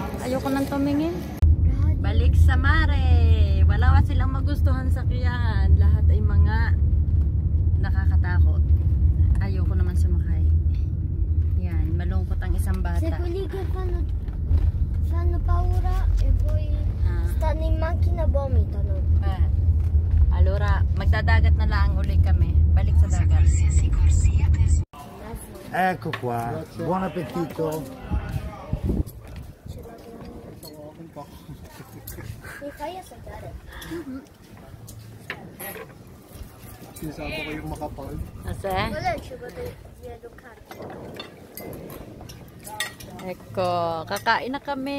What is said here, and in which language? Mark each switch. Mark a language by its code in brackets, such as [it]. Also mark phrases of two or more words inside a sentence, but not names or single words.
[tl] Ayoko nang tumingin. Balik sa mare. Wala silang magustuhan sa kiyan. Lahat ay mga nakakatakot. Ayoko naman sumakay. Yan, malungkot ang isang bata. [it] Se quelli che fanno paura e poi stanno in macchina vomitano. Allora, [tl] magdadagat na lang uli kami. Balik sa dagat. [it] Ecco qua, buon appetito. Mi fai assaggiare? [tl] Sinasabi ko yung makapal. Ase? [it] Quello è il cibo di Educardo. Eko, [tl] kakain na kami.